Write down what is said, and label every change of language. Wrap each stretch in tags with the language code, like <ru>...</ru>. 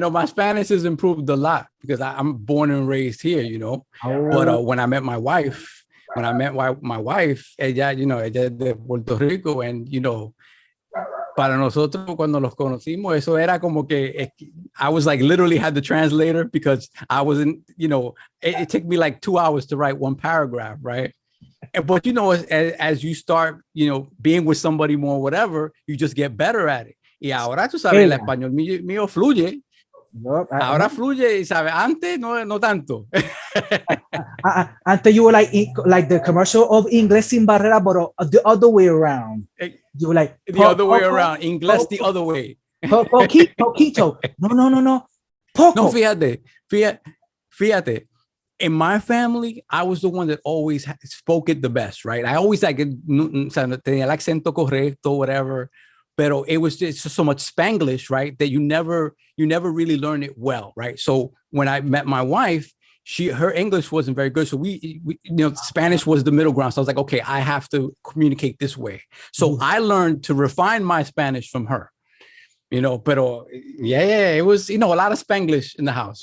<en>No, my Spanish has improved a lot because I'm born and raised here, But when I met my wife,</en> <es>ella de Puerto Rico,</es> <en>and</en> <es>para nosotros cuando los conocimos, eso era como que</es> <en>I was like literally had the translator because I wasn't, it took me like 2 hours to write one paragraph, right? But as you start, being with somebody more, whatever, you just get better at it.</en> <es>Y ahora tú sabes, el español mío fluye. Ahora fluye, y sabes, antes no tanto. Antes</es> <en>you were like the commercial of Inglés sin barrera, but the other way around. You were like the other way around. Inglés the other way.</en> <es>Poquito. No. Poco. No, fíjate.</es> <en>In my family, I was the one that always spoke it the best, right? I always</en> <es>tenía el acento correcto,</es> <en>whatever.</en> <es>Pero</es> <en>it was just so much Spanglish, right? That you never really learn it well, right? So when I met my wife, her English wasn't very good. So we Spanish was the middle ground. So I was like, okay, I have to communicate this way. So I learned to refine my Spanish from her,</en> <es>pero</es> <en>yeah, it was, a lot of Spanglish in the house,</en>